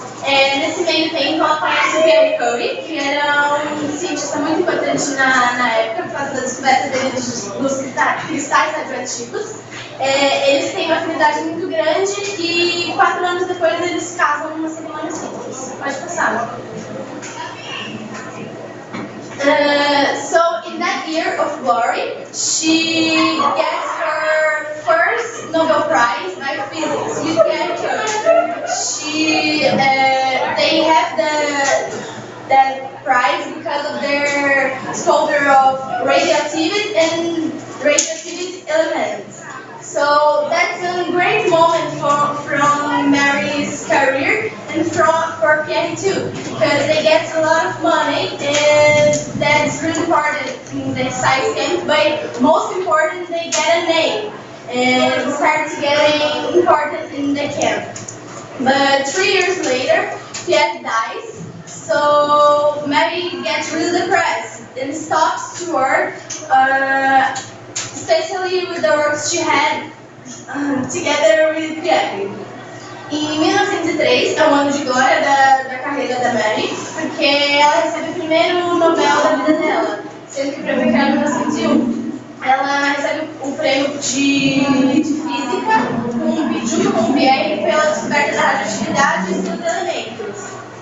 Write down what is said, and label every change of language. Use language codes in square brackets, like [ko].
[pt] Nesse meio tempo, ela conhece o Pierre Curie, que era um cientista muito importante na época, por causa da descoberta dele dos cristais radioativos. Eles têm uma afinidade muito grande e 4 anos depois eles se casam numa cerimônia simples. Pode passar. [en] So in that year of glory, she gets her first Nobel Prize by physics with Pierre Curie. They have that prize because of their discovery of radioactivity elements. So that's a great moment from Mary's career and for Pierre too, because they get a lot of money, and that's really important in the science camp, but most important, they get a name and start getting important in the camp. But 3 years later, Pierre dies, so Mary gets really depressed and stops to work, especially with the works she had together with Pierre. [pt] Em 1903 é o ano de glória da carreira da Mary, porque ela recebe o primeiro Nobel da vida dela, sendo que o prêmio era em 1901. Ela recebe o prêmio de Física, junto com o Pierre, pela descoberta da radioatividade e seus elementos.